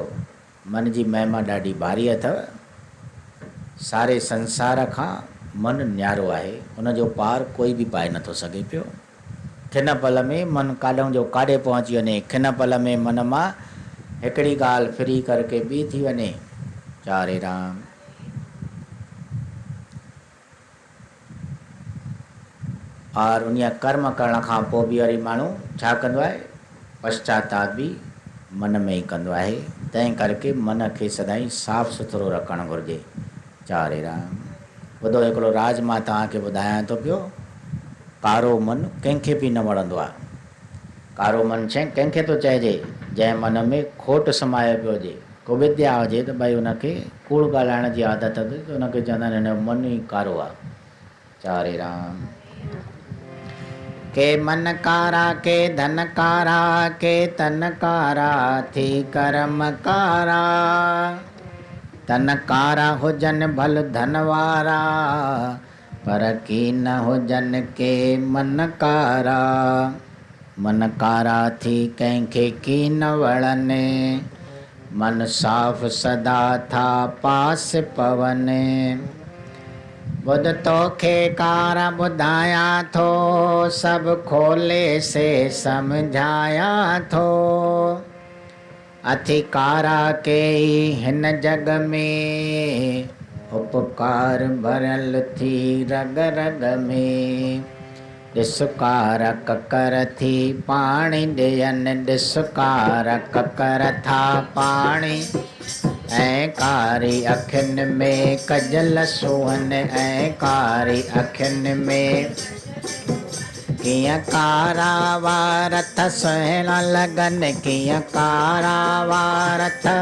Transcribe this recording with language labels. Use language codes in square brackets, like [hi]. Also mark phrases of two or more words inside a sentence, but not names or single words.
[sd] मन जी महिमा ॾाढी भारी अथव, सारे संसार खां मन न्यारो आहे, उनजो पार कोई बि पाए नथो सघे पियो। खिन पल में मन काॾों जो काॾे पहुची वञे, खिन पल में मन मां हिकिड़ी ॻाल्हि फिरी करके ॿी थी वञे। चारे राम। और उन कर्म करण खां पोइ बि वरी माण्हू छा कंदो आहे, पश्चाताप बि मन में ई कंदो आहे। तंहिं करके मन खे सदाईं साफ़ सुथरो रखणु घुरिजे। चारे राम। ॿुधो, हिकिड़ो राज मां तव्हांखे ॿुधायां थो पियो, कारो मन कंहिंखे बि न वणंदो आहे। कारो मन कंहिंखे थो चइजे, जंहिं मन में खोट समायो पियो हुजे, को विद्या हुजे त भई उनखे कूड़ ॻाल्हाइण जी आदत हुजे त उनखे चवंदा आहिनि हिन जो मन ई कारो आहे। चारे राम। के मन कारा, के धन कारा, के तन कारा, थी कर्म कारा। तन कारा हुजन भल धन वारा, पर की न हुजन के मन कारा। मन कारा थी कंहिंखे की न वणने, मन साफ़ सदा था पास पवने। ॿुध तोखे कारा ॿुधायां थो, सभु खोले से सम्झायां थो। अथी कारा के हिन जग में, उपकार भरियल थी रग रग में। ॾिस कार ककर थी पाणी ॾियनि, ॾिस कार ककर था पाणी ऐं कारी अखियुनि में कजल सुहन, ऐं कारी अखियुनि में कीअं कारा वारथ सुहिणा लॻनि, कीअं कारा वारथ।